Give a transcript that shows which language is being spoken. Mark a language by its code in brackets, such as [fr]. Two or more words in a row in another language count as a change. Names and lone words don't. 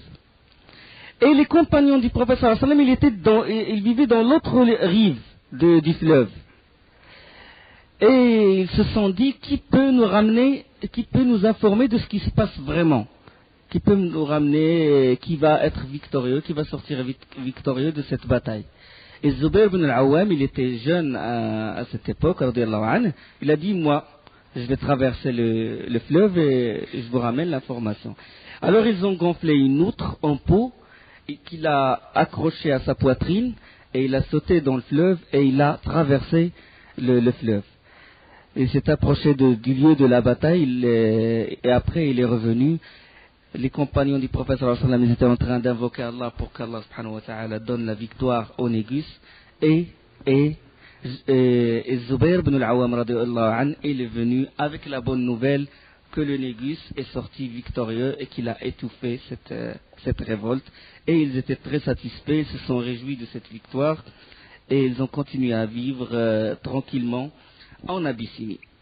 [fr] Et les compagnons du prophète [ar] صلى الله عليه وسلم, [fr] ils vivaient dans l'autre rive du fleuve. Et ils se sont dit, qui peut nous informer de ce qui se passe vraiment? Qui peut nous ramener, qui va être victorieux, qui va sortir victorieux de cette bataille? Et Zubair ibn al-Awwam, il était jeune à cette époque, il a dit, moi, je vais traverser le fleuve et je vous ramène l'information. Alors ils ont gonflé une outre en peau qu'il a accrochée à sa poitrine et il a sauté dans le fleuve et il a traversé le fleuve. Il s'est approché du lieu de la bataille et après il est revenu. Les compagnons du prophète [ar] صلى الله عليه وسلم, [fr] ils étaient en train d'invoquer Allah pour qu'Allah [ar] سبحانه وتعالى [fr] donne la victoire au Négus et Zubair ibn al-Awwam [ar] رضي الله عنه, [fr] il est venu avec la bonne nouvelle que le Négus est sorti victorieux et qu'il a étouffé cette révolte, et ils étaient très satisfaits, ils se sont réjouis de cette victoire et ils ont continué à vivre tranquillement en Abyssinie.